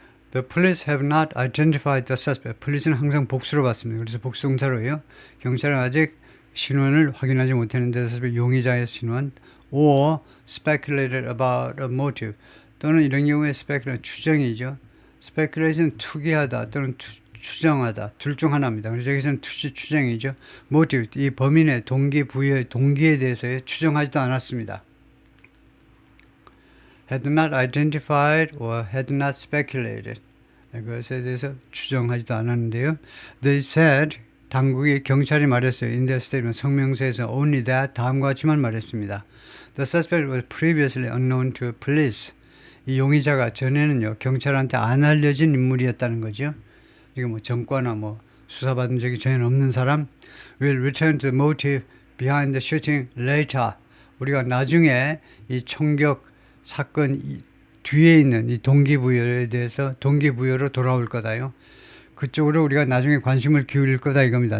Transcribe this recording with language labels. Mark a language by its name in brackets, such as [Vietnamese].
[English] The police have not identified the suspect. [Korean] police는 항상 복수로 받습니다. 그래서 복수동사로요. 경찰은 아직 신원을 확인하지 못했는데 용의자의 신원 [English] or speculated about a motive [Korean] 또는 이런 경우에 speculate 추정이죠. speculation 투기하다 또는 추정하다 둘 중 하나입니다. 그래서 여기서는 추정이죠. motive 이 범인의 동기에 대해서 추정하지도 않았습니다. [English] had not identified or had not speculated. [Korean] 그것에 대해서 추정하지도 않았는데요. [English] They said, [Korean] 당국이 경찰이 말했어요. [English] In their statement, [Korean] 성명서에서 [English] only that, [Korean] 다음과 같이만 말했습니다. [English] The suspect was previously unknown to police. [Korean] 이 용의자가 전에는요, 경찰한테 안 알려진 인물이었다는 거죠. 이게 뭐 전과나 뭐 수사받은 적이 전혀 없는 사람. [English] We'll return to the motive behind the shooting later. [Korean] 우리가 나중에 이 총격 사건 뒤에 있는 이 동기부여에 대해서 동기부여로 돌아올 거다요. 그쪽으로 우리가 나중에 관심을 기울일 거다 이겁니다.